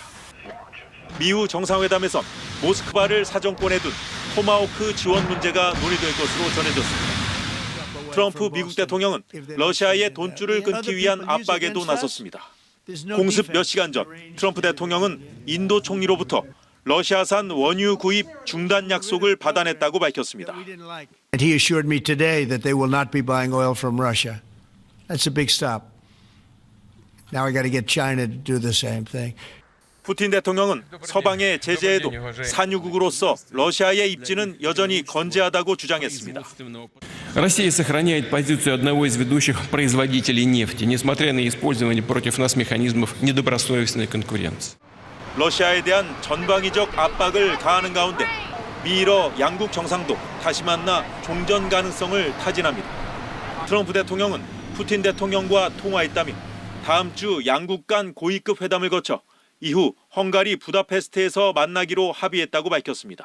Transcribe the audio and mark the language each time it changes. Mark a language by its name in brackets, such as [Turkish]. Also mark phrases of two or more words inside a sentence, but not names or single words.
[Korean] 미우 정상회담에선 모스크바를 사정권에 둔 토마호크 지원 문제가 논의될 것으로 전해졌습니다. 트럼프 미국 대통령은 러시아의 돈줄을 끊기 위한 압박에도 나섰습니다. 공습 몇 시간 전 트럼프 대통령은 인도 총리로부터 러시아산 원유 구입 중단 약속을 받아냈다고 밝혔습니다. [English] He assured me today that they will not be buying oil from Russia. That's a big stop. Now I got to get China to do the same thing. [Korean] 푸틴 대통령은 서방의 제재에도 산유국으로서 러시아의 입지는 여전히 건재하다고 주장했습니다. [Russian] Россия сохраняет позицию одного из ведущих производителей нефти, несмотря на использование против нас механизмов недобросовестной конкуренции. [Korean] 러시아에 대한 전방위적 압박을 가하는 가운데 미러 양국 정상도 다시 만나 종전 가능성을 타진합니다. 트럼프 대통령은 푸틴 대통령과 통화했다며 다음 주 양국 간 고위급 회담을 거쳐 이후 헝가리 부다페스트에서 만나기로 합의했다고 밝혔습니다.